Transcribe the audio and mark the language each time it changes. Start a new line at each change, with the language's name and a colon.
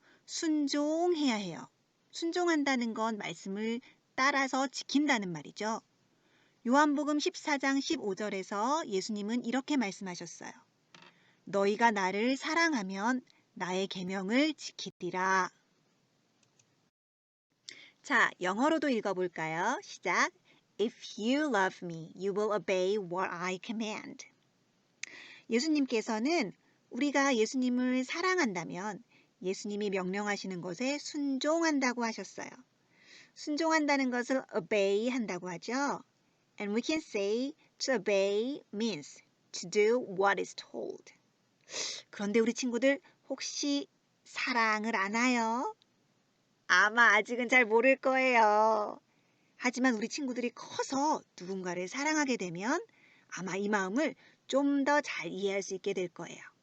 Korean: 순종해야 해요. 순종한다는 건 말씀을 따라서 지킨다는 말이죠. 요한복음 14장 15절에서 예수님은 이렇게 말씀하셨어요. 너희가 나를 사랑하면 나의 계명을 지키리라. 자, 영어로도 읽어볼까요? 시작.
English: If you love me, you will obey what I command.
Korean: 예수님께서는 우리가 예수님을 사랑한다면 예수님이 명령하시는 것에 순종한다고 하셨어요. 순종한다는 것을 obey 한다고 하죠.
English: And we can say to obey means to do what is told.
Korean: 그런데 우리 친구들 혹시 사랑을 아나요? 아마 아직은 잘 모를 거예요. 하지만 우리 친구들이 커서 누군가를 사랑하게 되면 아마 이 마음을 좀 더 잘 이해할 수 있게 될 거예요.